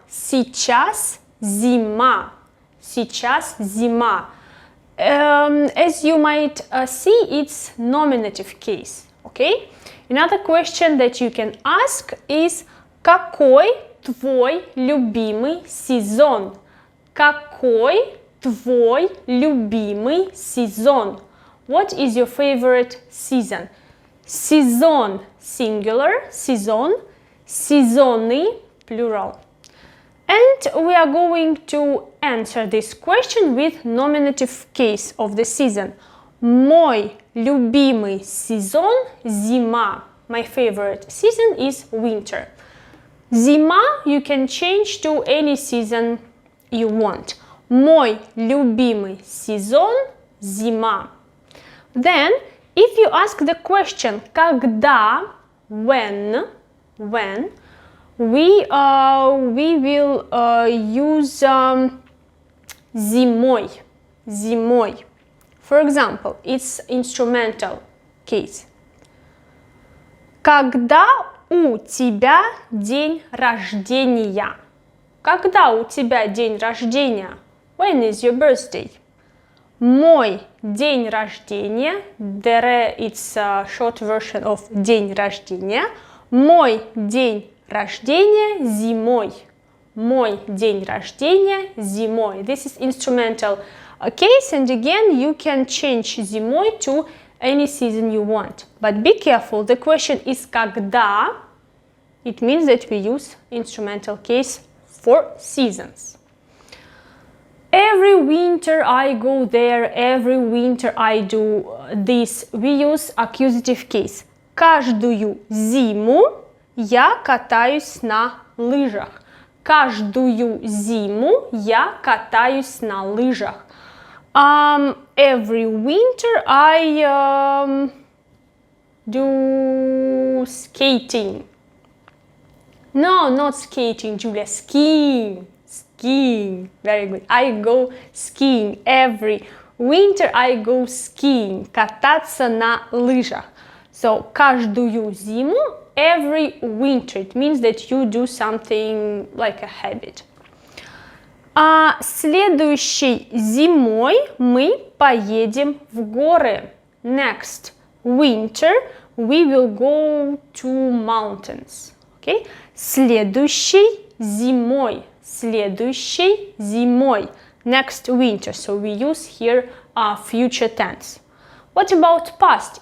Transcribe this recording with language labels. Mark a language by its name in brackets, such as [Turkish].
[Russian] Сейчас зима. Сейчас зима. [English] As you might see, it's nominative case. Okay? Another question that you can ask is: [Russian] какой твой любимый сезон? Какой твой любимый сезон? [English] What is your favorite season? [Russian] Сезон [English] singular, [Russian] сезон, сезоны [English] plural. And we are going to answer this question with nominative case of the season. [Russian] Мой любимый сезон зима. [English] My favorite season is winter. Зима you can change to any season you want. [Russian] Мой любимый сезон зима. [English] Then, if you ask the question когда, when, we will use зимой. For example, it's instrumental case. [Russian] Когда у тебя день рождения? Когда у тебя день рождения? [English] When is your birthday? [Russian] Мой день рождения. [English] It's a short version of день рождения. [Russian] Мой день рождения зимой. Мой день рождения зимой. [English] This is instrumental case, and again you can change зимой to any season you want. But be careful, the question is когда. It means that we use instrumental case for seasons. Every winter I go there, every winter I do this. We use accusative case. [Russian] Каждую зиму я катаюсь на лыжах. Каждую зиму я катаюсь на лыжах. [English] Every winter I do skating. No, not skating, Julia. Skiing. Very good. I go skiing. Every winter I go skiing. [Russian] Кататься на лыжах. [English] So, [Russian] каждую зиму, [English] every winter. It means that you do something like a habit. [Russian] Следующей зимой мы поедем в горы. [English] Next winter we will go to mountains. Okay? [Russian] Следующей зимой. Следующей зимой. [English] Next winter. So we use here future tense. What about past?